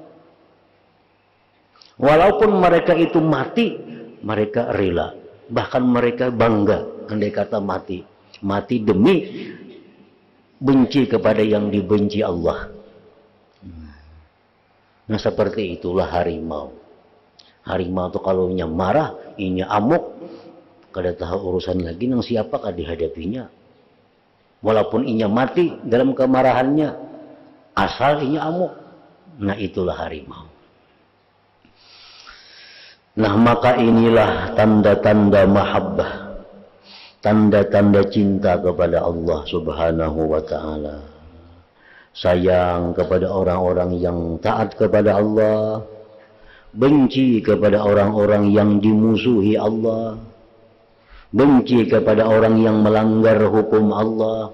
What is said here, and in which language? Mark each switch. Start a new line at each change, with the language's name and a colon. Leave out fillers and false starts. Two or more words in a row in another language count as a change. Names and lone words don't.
Indonesian: Walaupun mereka itu mati, mereka rela. Bahkan mereka bangga, andai kata mati. Mati demi benci kepada yang dibenci Allah. Nah, seperti itulah harimau. Harimau itu kalau marah,
Banjar: inya amuk, kada tahu urusan lagi nang siapakah dihadapinya. Walaupun inya mati dalam kemarahannya, asal inya amuk.
Indonesian: Nah, itulah harimau. Nah, maka inilah tanda-tanda mahabbah, tanda-tanda cinta kepada Allah
Arabic: سبحانه وتعالى.
Indonesian: Sayang kepada orang-orang yang taat kepada Allah, benci kepada orang-orang yang dimusuhi Allah, benci kepada orang yang melanggar hukum Allah.